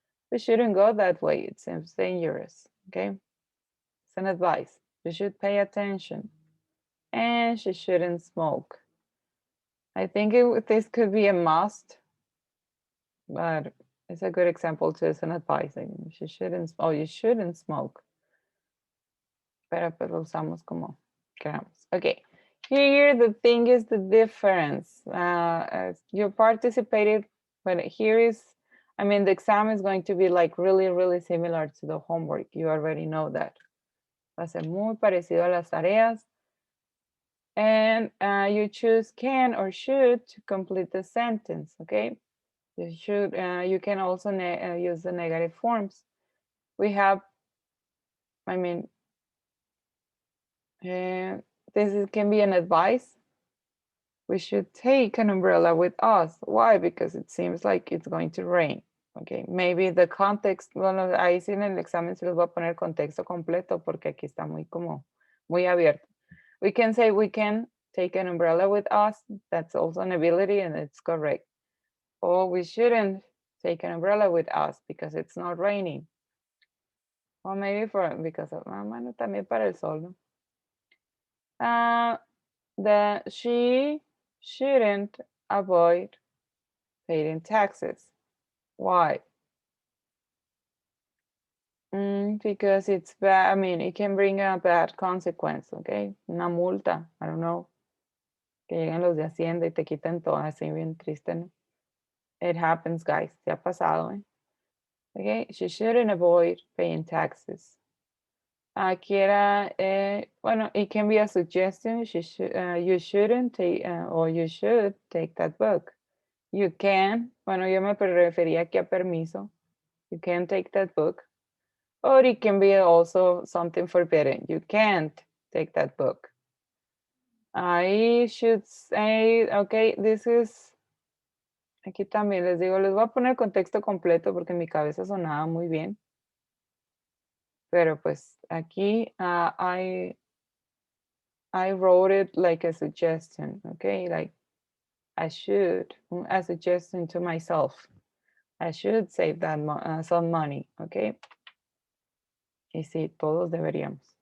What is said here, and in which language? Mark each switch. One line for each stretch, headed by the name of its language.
English: We shouldn't go that way, it seems dangerous, okay? It's an advice. You should pay attention. And she shouldn't smoke. I think this could be a must, but it's a good example too. It's an advice. Like, she shouldn't, you shouldn't smoke.
Spanish: Pero pues lo usamos como queramos.
English: Okay. Here the thing is the difference. You participated, but here is, the exam is going to be like really, really similar to the homework. You already know that.
Spanish: Va a ser muy parecido a las tareas.
English: And you choose can or should to complete the sentence, okay? You should, you can also use the negative forms. We have, this can be an advice. We should take an umbrella with us. Why? Because it seems like it's going to rain. Okay, maybe the context,
Spanish: bueno, ahí sí en el examen se los voy a poner contexto completo porque aquí está muy abierto.
English: We can say we can take an umbrella with us. That's also an ability and it's correct. Or we shouldn't take an umbrella with us because it's not raining. Or maybe because of,
Spanish: bueno, también para el sol, ¿no?
English: She shouldn't avoid paying taxes. Why? Because it's bad. It can bring a bad consequence, okay?
Spanish: Una multa,
English: I don't know.
Spanish: Que lleguen los de Hacienda y te quiten todo, así bien triste, ¿no?
English: It happens, guys.
Spanish: Se ha pasado, ¿eh?
English: Okay, she shouldn't avoid paying taxes.
Spanish: Aquí era, bueno,
English: it can be a suggestion. You shouldn't take, or you should take that book. You can,
Spanish: bueno, yo me refería aquí a permiso.
English: You can take that book. Or it can be also something forbidden. You can't take that book. I should say, okay, this is,
Spanish: aquí también les digo, les voy a poner el contexto completo porque en mi cabeza sonaba muy bien. Pero pues aquí
English: I wrote it like a suggestion, okay? Like I should, a suggestion to myself. I should save that some money, okay?
Spanish: Y sí, todos deberíamos.